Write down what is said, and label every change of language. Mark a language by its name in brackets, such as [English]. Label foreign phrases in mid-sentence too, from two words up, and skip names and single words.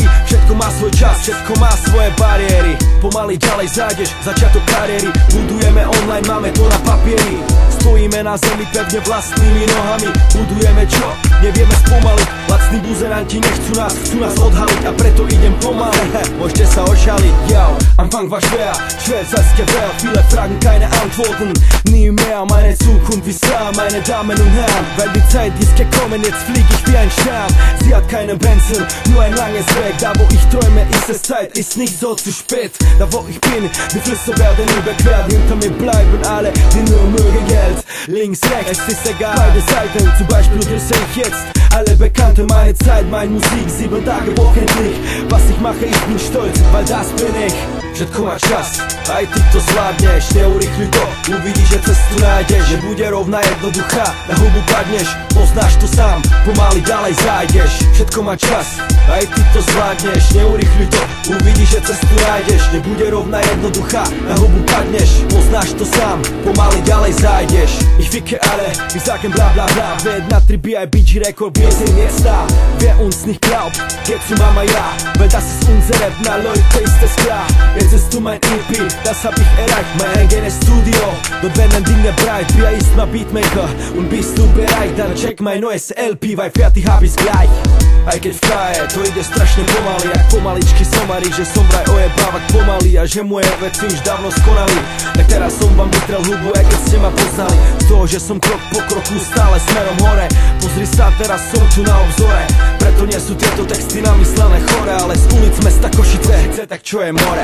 [Slovak] Všetko má svoj čas, všetko má svoje bariéry. Pomaly ďalej zájdeš, začiatok kariéry. Budujeme online, máme to na papieri. Stojíme na zemi pevne vlastnými nohami. Budujeme čo? Nevieme spomaliť. Lacní buzeranti nechcú nás, chcú nás odhaliť. A preto idem pomaly, môžete sa ošaliť. [German] Yo, Anfang war schwer, schweizerske Welt. Viele Fragen, keine Antworten, nie mehr. Meine Zukunft ist klar, meine Damen und Herren. Weil die Zeit ist gekommen, jetzt flieg ich wie ein Stern. Sie hat keine Benzin, nur ein langes Weg. Da wo ich träume, ist es Zeit, ist nicht so zu spät. Da wo ich bin, die Flüsse werden überquert. Hinter mir bleiben alle, die nur mögen Geld. Links, rechts, es ist egal, beide Seiten. Zum Beispiel grüße ich jetzt alle Bekannte. Meine Zeit, meine Musik, 7 Tage wöchentlich. Was ich mache, ich bin stolz, weil das bin ich. [Slovak] Všetko má čas, aj ty to zvládneš, neurýchli to, uvidíš, že cestu nájdeš, že bude rovná jednoduchá, na hubu padneš, poznáš to sám, pomaly ďalej zájdeš. Všetko má čas, aj ty to zvládneš, neurýchli to, uvidíš, že cestu nájdeš, nebude rovná jednoduchá, na hubu padneš, poznáš to sám, pomaly ďalej zájdeš. [German] Ich ficke alle, wir sagen bla bla bla, Ved na 3 BIBG Record, wir sind jetzt da. Wer uns nicht glaubt, geht zu Mama ja, weil das ist unser Rap, na Leute, ist es klar. Jetzt ist du mein EP, das hab ich erreicht, mein eigenes Studio. Dort werden Dinge breit, Bia ist mein Beatmaker. Und bist du bereit, dann check mein neues LP, weil fertig hab ich's gleich. [Slovak] Aj keď v kraje, to ide strašne pomaly, jak pomaličky somary, že som vraj ojebávať pomaly a že moje veci už dávno skonali. Tak teraz som vám vytrel hubu, aj keď ste ma poznali. Z toho, že som krok po kroku stále smerom hore. Pozri sa, teraz som tu na obzore. Preto nie sú tieto texty namyslené chore, ale z ulic mesta Košice, tak čo je more.